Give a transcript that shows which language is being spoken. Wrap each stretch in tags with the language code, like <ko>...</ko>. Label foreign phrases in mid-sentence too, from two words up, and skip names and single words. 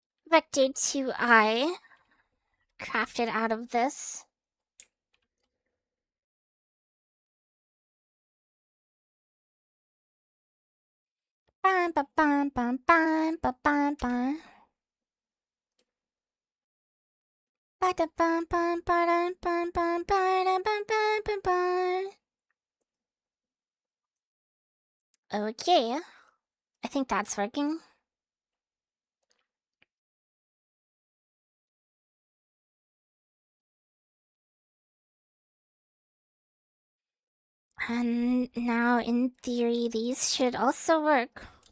<en>Vector 2i crafted out of this. Bam, ba, bam, bam, bam, ba, bam, bam. Ba-da, bam, bam, ba-dum, bam, bam, ba-dum, bam, bam, bam, bam. Okay, I think that's working. And now, in theory, these should also work.</en>